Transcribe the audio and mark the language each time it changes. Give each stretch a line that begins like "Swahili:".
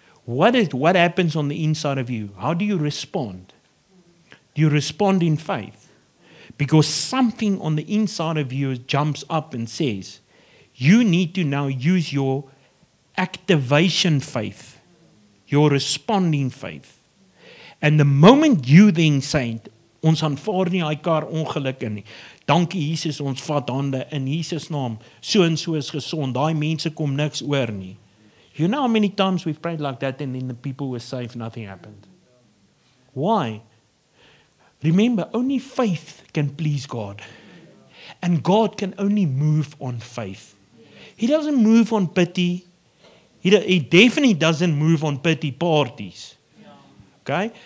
English: What happens on the inside of you? How do you respond? Do you respond in faith? Because something on the inside of you jumps up and says, you need to now use your activation faith, your responding faith. And the moment you then say,
Afrikaans: ons aanvaar nie hy kar ongeluk in nie. Dankie Jesus, ons vat hande in Jesus naam. So en so is gesond. Daai mense kom niks oor nie.
English: You know how many times we've prayed like that and then the people were safe, nothing happened. Why? Remember, only faith can please God. And God can only move on faith. He doesn't move on pity. He definitely doesn't move on pity parties. Okay?